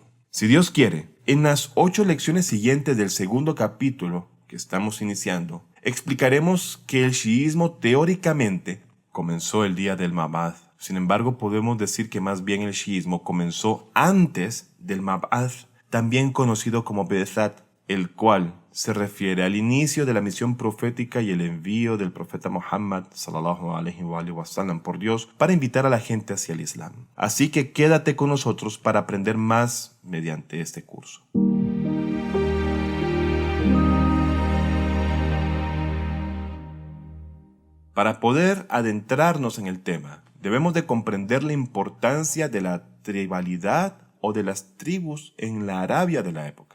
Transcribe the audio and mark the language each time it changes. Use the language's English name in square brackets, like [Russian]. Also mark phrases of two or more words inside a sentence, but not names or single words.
[Spanish] Si Dios quiere, en las 8 lecciones siguientes del segundo capítulo que estamos iniciando, explicaremos que el chiismo teóricamente comenzó el día del Mab'ath. Sin embargo, podemos decir que más bien el chiismo comenzó antes del Mab'ath, también conocido como Be'etzat, el cual se refiere al inicio de la misión profética y el envío del profeta Muhammad [Arabic] صلى الله عليه وسلم [Spanish] por Dios para invitar a la gente hacia el Islam. Así que quédate con nosotros para aprender más mediante este curso. Para poder adentrarnos en el tema, debemos de comprender la importancia de la tribalidad o de las tribus en la Arabia de la época.